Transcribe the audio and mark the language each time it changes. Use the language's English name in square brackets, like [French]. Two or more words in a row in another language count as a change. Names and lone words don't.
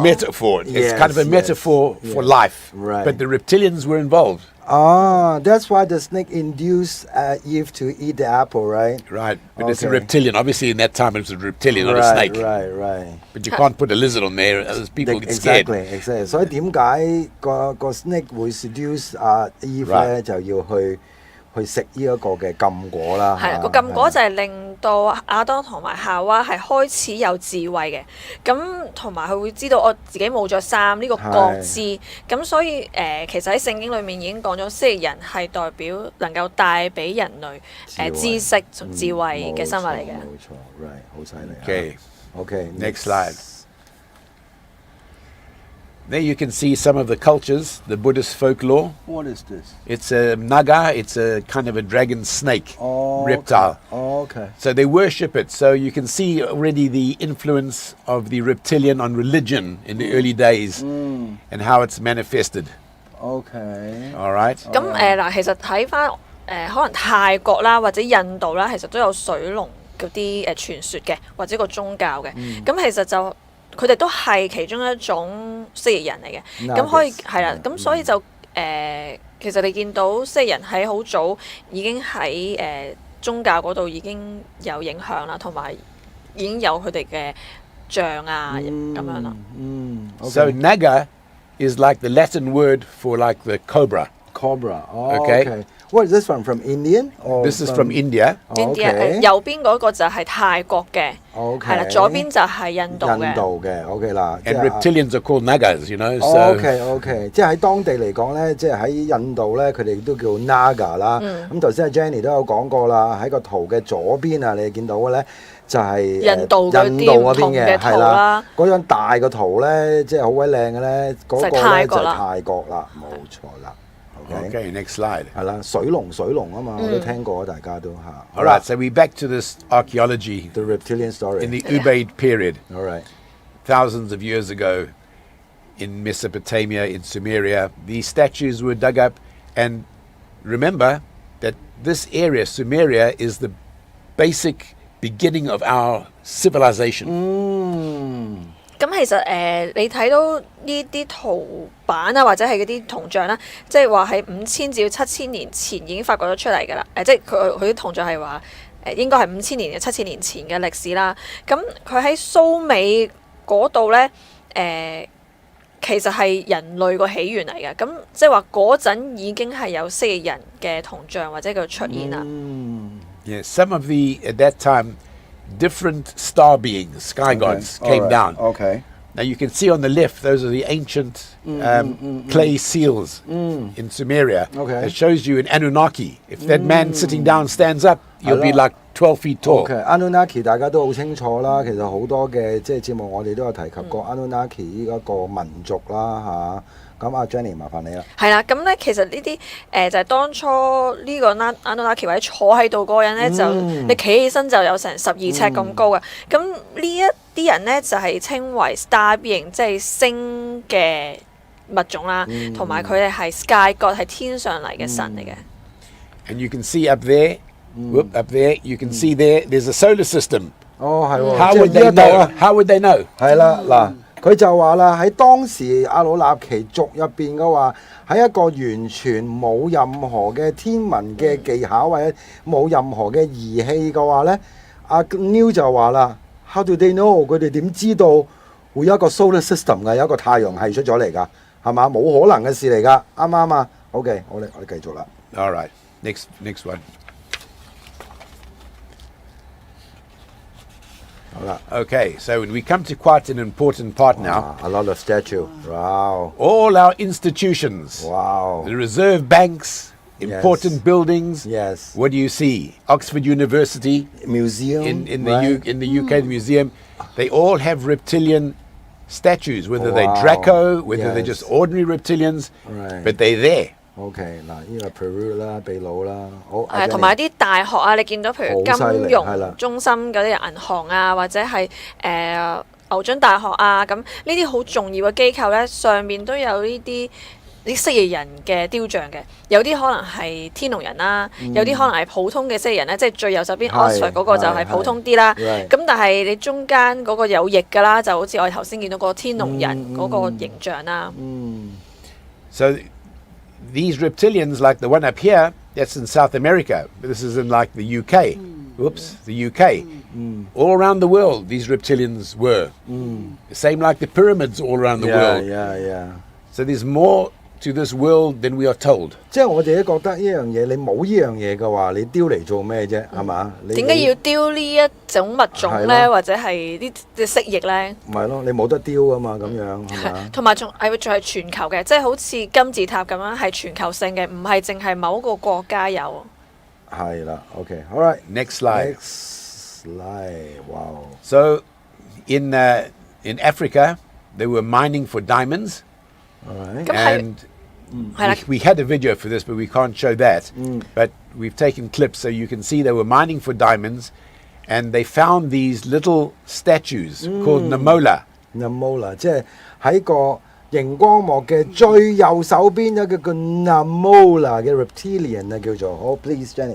[English] metaphor. It's kind of a Yes, metaphor yes, for yes. life. Right. But the reptilians were involved. That's why the snake induced Eve to eat the apple, right? Right. But it's a Okay. reptilian. Obviously, in that time, it was a reptilian, not a Right, snake. right. But you can't put a lizard on there, else people get scared. Exactly. [Cantonese] 所以點解個 snake 會 seduce Eve 咧 [English] Right. [Cantonese] 就要去食呢一個嘅禁果啦？係啦，個禁果就係令到亞當同埋夏娃係開始有智慧嘅，咁同埋佢會知道我自己冇着衫呢個覺知，咁所以其實喺聖經裏面已經講咗，蜥蜴人係代表能夠帶俾人類知識同智慧嘅生物嚟嘅。冇錯 ，right， 好犀利。 [English] Okay. Okay. Next slide. There you can see some of the cultures, the Buddhist folklore. What is this? It's a naga, it's a kind of a dragon snake reptile. Okay. So they worship it. So you can see already the influence of the reptilian on religion in the early days and how it's manifested. Okay. All right? [Cantonese] 咁嗱，其實睇翻可能泰國啦或者印度啦，其實都有水龍嗰啲傳說嘅，或者個宗教嘅。咁其實就佢哋都係其中一種蜥蜴人嚟嘅。咁可以係啦，咁所以就其實你見到蜥蜴人喺好早已經喺宗教嗰度已經有影響啦，同埋已經有佢哋嘅像啊咁樣啦。 [English] So naga is like the Latin word for like the cobra. Cobra. Okay. Okay. What is this one from Indian? Or This is from India. Okay. [Cantonese] 右邊嗰個就係泰國嘅， [English] Okay. [Cantonese] 係啦，左邊就係印度印嘅。度嘅 OK 啦。 [English] And reptilians are called nagas, you know. So [Cantonese] OK，即係喺當地嚟講咧，即係喺印度咧，佢哋都叫 Naga 啦。咁頭先阿 Jenny 都有講過啦，喺個圖嘅左邊啊，你見到嘅咧就係印度嗰啲印度嗰邊唔同嘅嘅，係啦圖啦。嗰張大個圖咧，即係好鬼靚嘅咧，嗰個就係泰咧就係國啦泰國啦，冇錯啦。OK， [English] okay, next slide. [Cantonese] 係啦，水龍啊嘛，我都聽過，大家都嚇。 [English] All right, so we're back to this archaeology The reptilian story. in the Ubaid period, All right. thousands of years ago in Mesopotamia, in Sumeria. These statues were dug up, and remember that this area, Sumeria, is the basic beginning of our civilization. [Cantonese] 咁其實你睇到呢啲圖版啊，或者係嗰啲銅像啦，即係話喺5000至7000年前已經發掘咗出嚟㗎啦。即係佢啲銅像係話應該係5000年嘅7000年前嘅歷史啦。咁佢喺蘇美嗰度咧其實係人類個起源嚟嘅。咁即係話嗰陣已經係有蜥蜴人嘅銅像或者佢出現啦。 [English] Yes, some of the, at that time, different star beings, sky gods, came down. OK。 Now you can see on the left, those are the ancient clay seals in Sumeria. Okay. It shows you an Anunnaki. If that man sitting down stands up, you'll be like 12 feet tall. [Cantonese] OK，Anunnaki 大家都好清楚啦。其實好多嘅即係節目我哋都有提及過 Anunnaki 呢一個民族啦嚇。咁阿 Jenny 麻煩你啦。係啦，咁咧其實呢啲就係當初呢個 Anunnaki 或者坐喺度嗰個人咧，就你企起身就有成12尺咁高嘅。咁呢一啲人咧就係稱為 [English] Star Being， [Cantonese] 即係星嘅物種啦，同埋佢哋係 [English] Sky God， [Cantonese] 係天上嚟嘅神嚟嘅。 [English] And you can see up there, up there, you can see there's a solar system [Cantonese] 哦，係喎， [English] How [Cantonese] 即係 [English] would [Cantonese] 呢 [English] they [Cantonese] 一度 [English] know? [Cantonese] 啊。 [English] How would they know? [Cantonese] 係啦，嗱，佢就話啦，喺當時阿努納奇族入邊嘅話，喺一個完全冇任何嘅天文嘅技巧或者冇任何嘅儀器嘅話呢，阿 Neil 就話啦 ， [English] How do they know？ [Cantonese] 佢哋點知道會有一個 [English] solar system [Cantonese] 嘅，有一個太陽系出咗嚟㗎？係嘛？冇可能嘅事嚟㗎，啱唔啱啊？OK，我哋繼續啦。 [English] All right. Next one. [Cantonese] 好啦。 [English] Okay, so when we come to quite an important part now, A lot of statue. Wow. all our institutions, Wow. the reserve banks, important buildings. Yes. What do you see? Oxford University Museum. in the right? in the UK, the museum, they all have reptilian statues, whether they're Wow. Draco, whether they're just Yes. ordinary reptilians, Right. but they're there. [Cantonese] OK，嗱，呢個 Peru 啦，秘魯啦，好。係同埋啲大學啊，你見到譬如好犀利金係啦融中心嗰啲銀行啊，或者係牛津大學啊，咁呢啲好重要嘅機構咧，上面都有呢啲蜥蜴人嘅雕像嘅，有啲可能係天龍人啦，有啲可能係普通嘅蜥蜴人咧，即係最右手邊 Oxford 嗰個就係普通啲啦。咁但係你中間嗰個有翼㗎啦，就好似我哋頭先見到個天龍人嗰個形象啦。 [English] So these reptilians, like the one up here, that's in South America. This is in like the UK. Oops, the UK. All around the world, these reptilians were. Same like the pyramids all around the world. Yeah. So there's more to this world than we are told. [Cantonese] 即係我哋都覺得呢樣嘢，你冇呢樣嘢嘅話，你丟嚟做咩啫？係嘛？點解要丟呢一種物種咧，或者係呢隻蜥蜴咧？唔係咯，你冇得丟啊嘛，咁樣係嘛？同埋仲係全球嘅，即係好似金字塔咁樣係全球性嘅，唔係淨係某一個國家有。 [English] 係啦 ，OK，all right。 Next slide. Next slide. Wow. So in Africa, they were mining for diamonds. All right. [Cantonese] 咁係 [English] And [Cantonese] 係啦。 [English] we had a video for this, but we can't show that. But we've taken clips so you can see they were mining for diamonds, and they found these little statues called Namola. [Cantonese] Namola 即係喺個熒光幕嘅最右手邊有一個 Namola 嘅 reptilian 啊，叫做好 please Jenny。